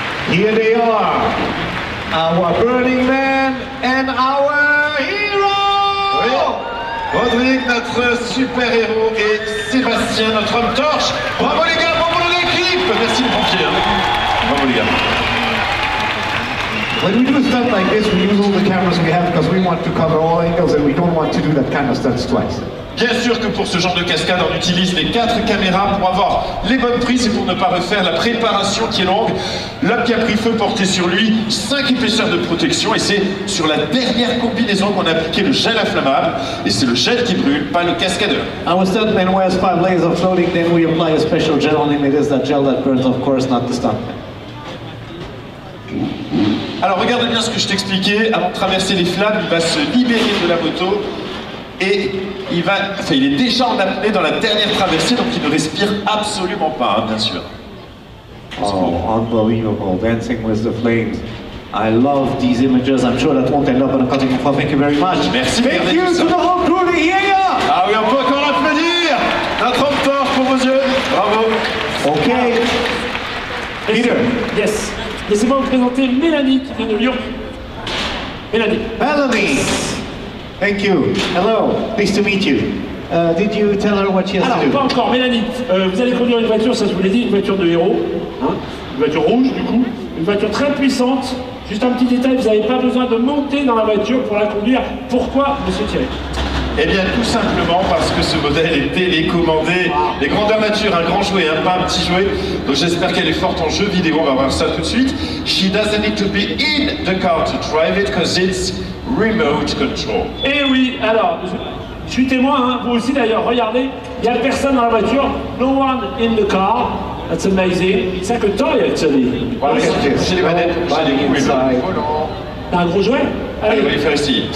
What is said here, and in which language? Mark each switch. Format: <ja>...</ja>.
<en>Here they are. Our Burning Man and our hero. Oui.</en> <fr>Rodrigue, notre super-héros, et Sébastien, notre homme torche. Bravo les gars, bon boulot d'équipe. Merci les pompiers. Bravo les gars.</fr> <en>When we do stuff like this, we use all the cameras we have because we want to cover all angles and we don't want to do that kind of stunts twice.</en> <fr>Bien sûr que pour ce genre de cascade, on utilise les 4 caméras pour avoir les bonnes prises et pour ne pas refaire la préparation qui est longue. L'homme qui a pris feu portait sur lui 5 épaisseurs de protection et c'est sur la dernière combinaison qu'on a appliqué le gel inflammable et c'est le gel qui brûle, pas le cascadeur.</fr> <en>Our stuntman wears 5 layers of clothing, then we apply a special gel on him. It is that gel that burns, of course, not the stuntman.</en> <fr>Alors regardez bien ce que je t'expliquais, avant de traverser les flammes, il va se libérer de la moto et il est déjà en apnée dans la dernière traversée, donc il ne respire absolument pas, hein, bien sûr.</fr> <en>Oh, unbelievable, dancing with the flames. I love these images, I'm sure that won't end up on a cutting room floor. Thank you very much.</en> <fr>Merci.</fr> <en>Thank you to the whole crew, the yeah.</en> <fr>Ah oui, on peut encore l'applaudir. Notre homme torche pour vos yeux, bravo.</fr> <en>Ok. Peter. Yes.</en> <fr>Laissez-moi vous présenter Mélanie qui vient de Lyon. Mélanie.</fr> <en>Melanie. Thank you. Hello. Pleased to meet you. Did you tell her what she has</en> <fr>Alors,</fr> <en>to do?</en> <fr>pas encore. Mélanie, vous allez conduire une voiture, ça je vous l'ai dit, une voiture de héros. Hein, une voiture rouge du coup. Une voiture très puissante. Juste un petit détail, vous n'avez pas besoin de monter dans la voiture pour la conduire. Pourquoi, monsieur Thierry? Eh bien, tout simplement parce que ce modèle est télécommandé. Les grandeurs nature, un grand jouet, hein, pas un petit jouet. Donc j'espère qu'elle est forte en jeu vidéo, on va voir ça tout de suite.</fr> <en>She doesn't need to be in the car to drive it because it's remote control.</en> <fr>Eh oui, alors, je suis témoin, hein, vous aussi d'ailleurs, regardez, il n'y a personne dans la voiture,</fr> <en>no one in the car. That's amazing. It's like a toy actually.</en> <fr>Voilà, j'ai les manettes, j'ai les roues, volant. T'as un gros jouet? Allez, on va les faire ici.</fr>